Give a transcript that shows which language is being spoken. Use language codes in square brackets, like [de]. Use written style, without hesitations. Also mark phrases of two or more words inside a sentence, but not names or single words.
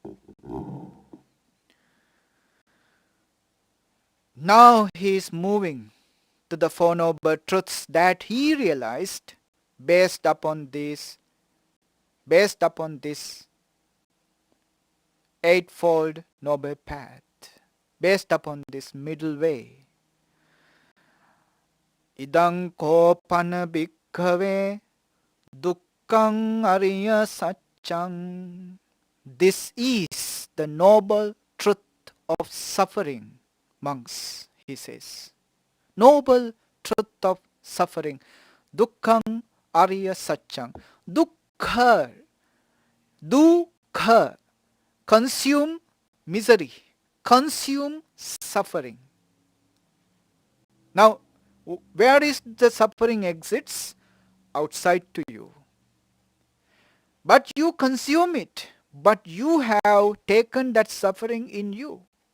[en] Now he is moving to the Four Noble Truths that he realized based upon this eightfold noble path, based upon this middle way. [pi] Idang ko pana bhikkhave dukkhaṃ ariya sacchaṃ. [en] This is the noble truth of suffering, monks, he says. Noble truth of suffering. [pi] Dukkhaṃ ariya sacchaṃ. Dukkha, dukkha, [en] consume misery, consume suffering. Now, where is the suffering exits? Outside to you. But you consume it. But you have taken that suffering in you.